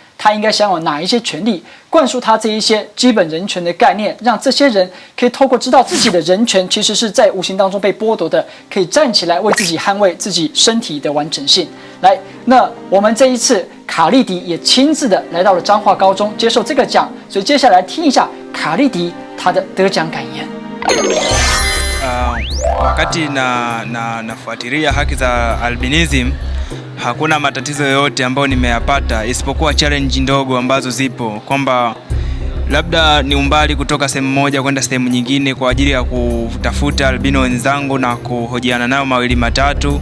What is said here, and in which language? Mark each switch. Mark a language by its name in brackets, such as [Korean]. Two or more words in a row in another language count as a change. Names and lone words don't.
[Chinese] 他应该享有哪一些权利，灌输他这一些基本人权的概念，让这些人可以透过知道自己的人权其实是在无形当中被剥夺的，可以站起来为自己捍卫自己身体的完整性。来，那我们这一次卡利迪也亲自的来到了彰化高中接受这个奖，所以接下来听一下卡利迪他的得奖感言。 [Swahili] Wakati nafuatilia haki za albinism hakuna matatizo yoyote ambayo nimeyapata isipokuwa challenge ndogo ambazo zipo, kwamba labda ni umbali kutoka sehemu moja kwenda sehemu nyingine kwa ajili ya kutafuta albino wenzangu na kuhojiana nao mawili matatu.